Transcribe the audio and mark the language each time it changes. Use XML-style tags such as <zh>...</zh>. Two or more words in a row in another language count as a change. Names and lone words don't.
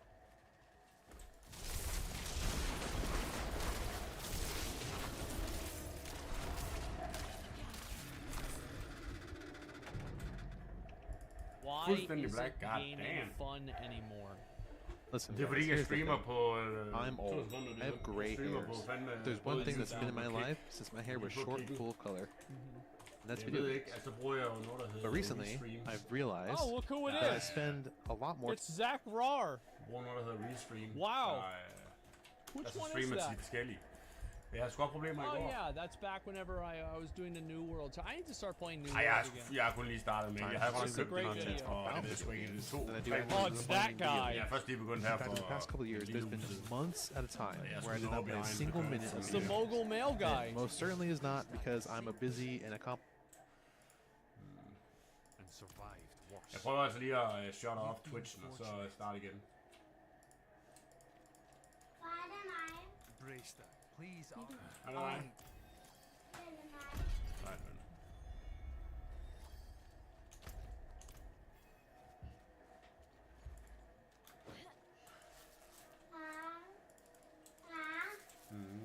<en>Why</en> <da>Fuldstændig</da> <en>isn't black, god gaming damn. fun anymore? Listen,</en> <da>Det er fordi,</da> <en>guys,</en> <da>jeg</da> <en>here's the</en> <da>streamer</da> <en>thing.</en> <da>på...</da> <en>I'm old. I have gray hairs. There's one thing that's been in my life since my hair was short and full of color. And that's</en> <da>Jeg</da> <en>video</en> <da>ved</da> <en>games.</en> <da>ikke, altså bruger jeg jo noget, der hedder...</da> <en>But recently,</en> <da>restreams.</da> <en>I've realized Oh, look who it that I is! spend a lot more It's Zach Rar.</en> <da>Jeg bruger noget, der hedder restream.</da> <en>Wow.</en> <da>Der,</da> <en>Which</en> <da>altså</da> <en>one is</en> <da>streamer</da> <en>that?</en> <da>til forskellige. Jeg har sgu også problemer i</da> <en>Oh</en> <da>går.</da> <en>yeah, that's back whenever I was doing the New World. I need to start playing New</en> <da>Ej,</da> <en>World again.</en> <da>jeg har kun lige startet med. Jeg havde godt</da> <en>It's a</en> <da>købt</da> <en>great</en> <da>den til</da> <en>video.</en> <da>for, jeg ved sgu ikke, det er 2-3</da> <en>That I do</en> <da>måneder.</da> <en>Oh, it's that guy.</en> <da>Jeg er først lige begyndt her</da> <en>In fact, in the</en> <da>for...</da> <en>past couple of years, there's been months at a time where I did not play a single minute of It's video the games. mogul male guy. It most certainly is not because I'm a busy and And survived worse.</en> <da>Jeg prøver altså lige at</da> <en>shut off</en> <da>Twitchen og så starte igen. Far, det er mig.</da> <en>Brace that. Please,</en> <da>Er det dig? Det er mig. Nej, men... Far. Far. Mhm.</da>